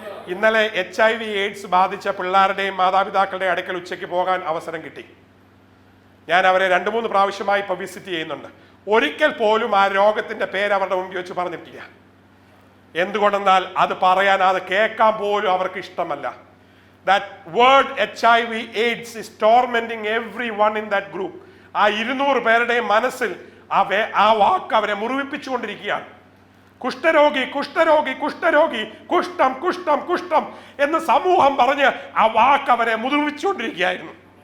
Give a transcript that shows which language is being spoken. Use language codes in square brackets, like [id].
[ml] ഇന്നലെ HIV/AIDS ബാധിച്ച പിള്ളേരുടെയും മാതാപിതാക്കളുടെയും അടുക്കൽ ഉച്ചയ്ക്ക് പോകാൻ അവസരം കിട്ടി. ഞാൻ അവരെ 2-3 പ്രാവശ്യമായി ഇപ്പോൾ വിസിറ്റ് ചെയ്യുന്നുണ്ട്. ഒരിക്കൽ പോലും ആ രോഗത്തിന്റെ പേര് അവരുടെ മുമ്പിൽ വെച്ച് പറഞ്ഞിട്ടില്ല. എന്തുകൊണ്ടെന്നാൽ അത് പറയാൻ, അത് കേൾക്കാൻ പോലും അവർക്ക് ഇഷ്ടമല്ല. [en] That word HIV/AIDS is tormenting everyone in that group. [ml] ആ 200 പേരുടെയും മനസ്സിൽ ആ വാക്ക് അവരെ മുറിവിപ്പിച്ചുകൊണ്ടിരിക്കുകയാണ്. കുഷ്ഠരോഗി, കുഷ്ഠരോഗി, കുഷ്ഠരോഗി, കുഷ്ഠം, കുഷ്ഠം, കുഷ്ഠം എന്ന് സമൂഹം പറഞ്ഞ് ആ വാക്ക് അവരെ മുറിവിച്ചുകൊണ്ടിരിക്കുകയായിരുന്നു.